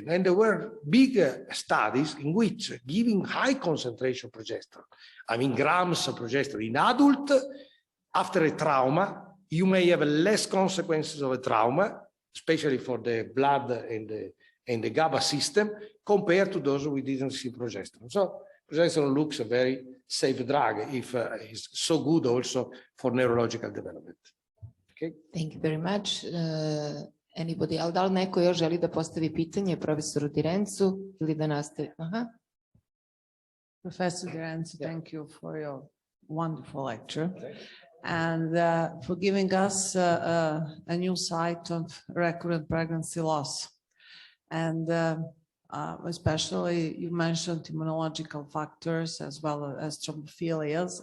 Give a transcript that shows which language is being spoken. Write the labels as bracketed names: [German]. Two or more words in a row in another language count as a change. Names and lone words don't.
[English] And there were big studies in which giving high concentration progesterone, I mean grams of progesterone in adult, after a trauma, you may have less consequences of a trauma, especially for the blood and the GABA system, compared to those who didn't receive progesterone. So progesterone looks a very safe drug if it's so good also for neurological development. Okay. Thank you very much. Anybody else? [Serbian] Da li neko još želi da postavi pitanje profesoru Di Renzu ili da nastavi? [English] Professor Di Renzo, thank you for your wonderful lecture and for giving us a new sight of recurrent pregnancy loss. And Especially you mentioned immunological factors as well as thrombophilias.